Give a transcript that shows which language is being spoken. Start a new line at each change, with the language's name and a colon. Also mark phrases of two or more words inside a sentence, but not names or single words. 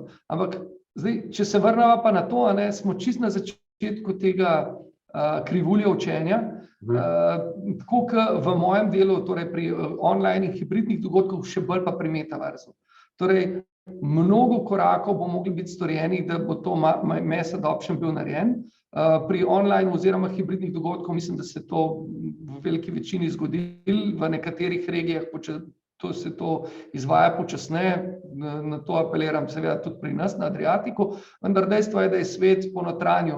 Slovenian: Ampak zdaj, če se vrnemo pa na to, smo čisto na začetku tega krivulje učenja, tako kot v mojem delu, torej pri online in hibridnih dogodkov, še bolj pa pri metaversu. Torej, mnogo korakov bo mogli biti storjenih, da bo to
English: mass adoption
Slovenian: bil narejen. Pri online oziroma hibridnih dogodkov mislim, da se to v veliki večini zgodilo, v nekaterih regijah se to izvaja počasneje, na to apeliram seveda tudi pri nas na Adriatiku, vendar dejstvo je, da je svet ponotranjil.